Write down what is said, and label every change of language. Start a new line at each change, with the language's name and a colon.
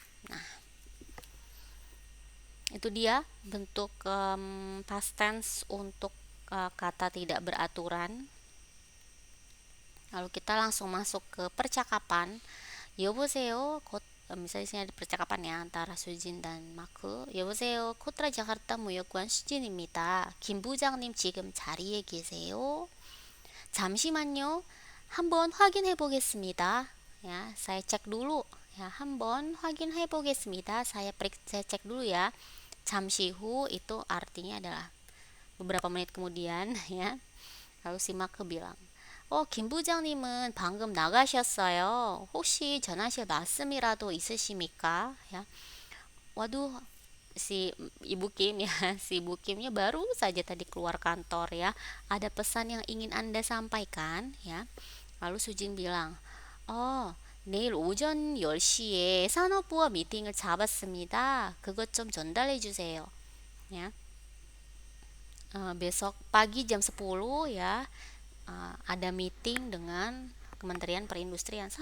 Indonesian: Nah, itu dia bentuk past tense untuk kata tidak beraturan. Lalu kita langsung masuk ke percakapan. 여보세요, misalnya di sini ada percakapan ya antara 수진 dan 마크.
Korean: 여보세요, 코트라 자카르타 무역관 수진입니다. 김 부장님 지금 자리에 계세요? 잠시만요. 한번 확인해 보겠습니다.
Indonesian: Ya, saya cek dulu.
Korean: Ya, 한번 확인해 보겠습니다.
Indonesian: Saya cek dulu ya. 잠시 후 itu artinya adalah beberapa menit kemudian, ya. Lalu si 마크 bilang,
Korean: 김 부장님은 방금 나가셨어요. 혹시 전화실 말씀이라도 있으십니까?
Indonesian: Ya. Waduh, si Ibu Kim, ya, si Ibu Kimnya baru saja tadi keluar kantor, ya. Ada pesan yang ingin Anda sampaikan, ya. Lalu Sujin bilang,
Korean: 내일 오전 10시에 산업부와 미팅을 잡았습니다. 그것 좀 전달해 주세요.
Indonesian: Ya. Besok pagi jam 10, ya, ada meeting dengan Kementerian Perindustrian.